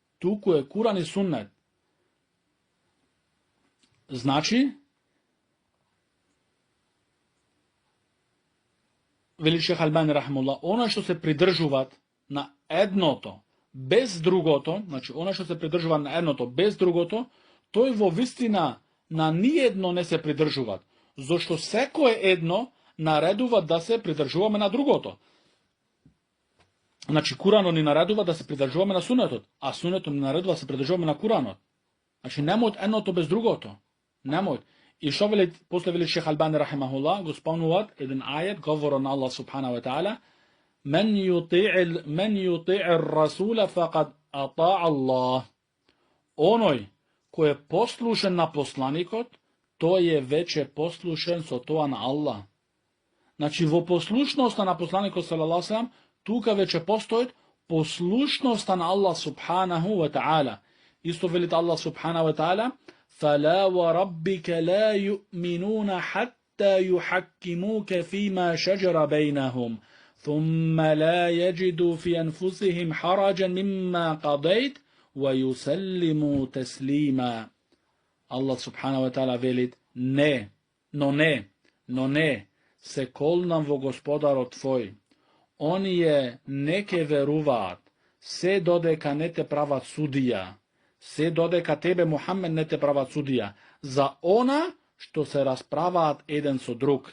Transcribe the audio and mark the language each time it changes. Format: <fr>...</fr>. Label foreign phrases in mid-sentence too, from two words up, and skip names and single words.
<mk>Значи, вели шех Албани рахимахуллах, она што се придржуваат на едното без другото, значи она што се придржува на едното без другото, тој во вистина на ниедно не се придржуваат, зашто секое едно наредува да се придржуваме на другото. Значи Куранот ни наредува да се придржуваме на сунетот, а сунетот ни наредува да се придржуваме на Куранот. Значи немој едното без другото. Немој. И што вели, после вели шех Албани рахимахуллах, го спомнуваат еден ајет, говор на Аллах</mk> <ar>سبحانه وتعالى, "من يطع الرسول فقد أطاع الله."</ar> <mk>Оној кој е послушен на посланикот, тој е веќе послушен со тоа на Аллах. Значи во послушноста на посланикот</mk> <ar>صلى الله عليه وسلم,</ar> <mk>тука веќе постои послушноста на Аллах</mk> <ar>سبحانه وتعالى.</ar> <mk>Исто велит</mk> <ar>الله سبحانه وتعالى فلا وربك لا يؤمنون حتى يحكموك فيما شجر بينهم ثم لا يجدوا في أنفسهم حرجا مما قضيت ويسلموا تسليما."</ar> <mk>Аллах</mk> <ar>سبحانه وتعالى</ar> <mk>велит, но не, се колнам во Господарот твој. Оние не ке веруваат, се додека не те прават судија, се додека тебе, Мухамед, не те прават судија, за она што се расправаат еден со друг.</mk>